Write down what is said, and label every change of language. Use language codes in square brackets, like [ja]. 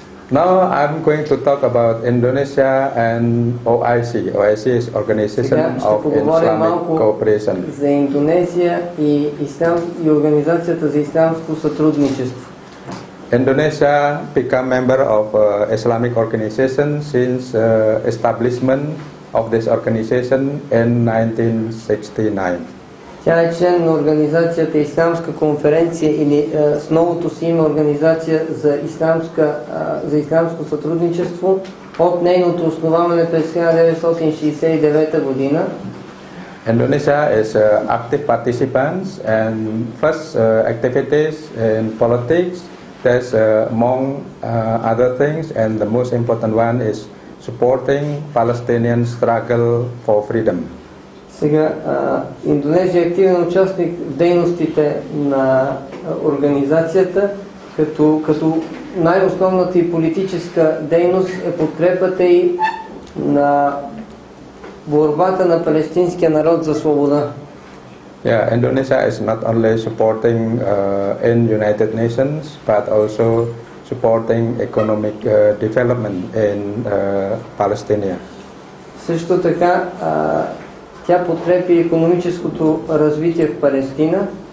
[en] Now I'm going to talk about Indonesia and OIC. OIC is Organization of Islamic Cooperation. [bg] За Индонезия и Организацията за ислямско сътрудничество. [en] Indonesia became member of Islamic organization since establishment of this organization in 1969. [bg] Тя е член на организацията Ислямска конференция или с новото си име Организация за ислямско сътрудничество от нейното основаване през 1969 година. [en] Indonesia is active participants and first activities in politics. There's among other things, and the most important one is supporting Palestinian struggle for freedom. [bg] Сега, Индонезия е активен участник в дейностите на организацията, като най-основната и политическа дейност е подкрепата и на борбата на палестинския народ за свобода. [en] Indonesia is not only supporting in United Nations, but also supporting economic development in Palestine. [bg] Също така, тя подкрепи икономическото развитие в Палестина.